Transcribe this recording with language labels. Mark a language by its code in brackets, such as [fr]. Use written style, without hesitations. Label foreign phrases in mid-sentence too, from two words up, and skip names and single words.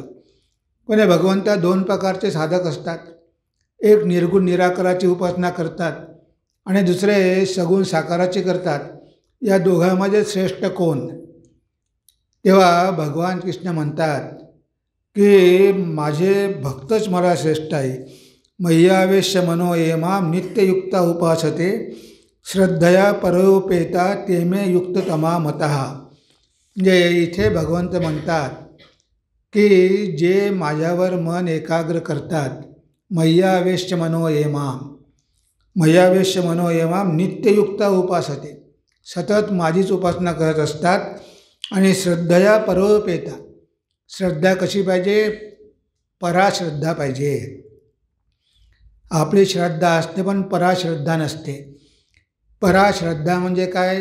[mr] पण भगवंता दोन प्रकारचे साधक असतात. एक निर्गुण निराकाराची उपासना करतात आणि दुसरे सगुण साकाराची करतात. या दोघांमध्ये श्रेष्ठ कोण? तेव्हा भगवान कृष्ण म्हणतात की माझे भक्तच मला श्रेष्ठ आहे. [sa] मय्यावेश्य मनो ये माम नित्ययुक्ता उपासते श्रद्धया परोपेता ते मे युक्ततमा मतः. [mr] म्हणजे इथे भगवंत म्हणतात की जे माझ्यावर मन एकाग्र करतात, [sa] मय्यावेश्य मनो ये माम, मय्यावेश्य मनो ये माम नित्ययुक्ता उपासते, [mr] सतत माझीच उपासना करत असतात. आणि [sa] श्रद्धया परोपेता, [mr] श्रद्धा कशी पाहिजे? पराश्रद्धा पाहिजे. आपली श्रद्धा असते पण पराश्रद्धा नसते. पराश्रद्धा म्हणजे काय?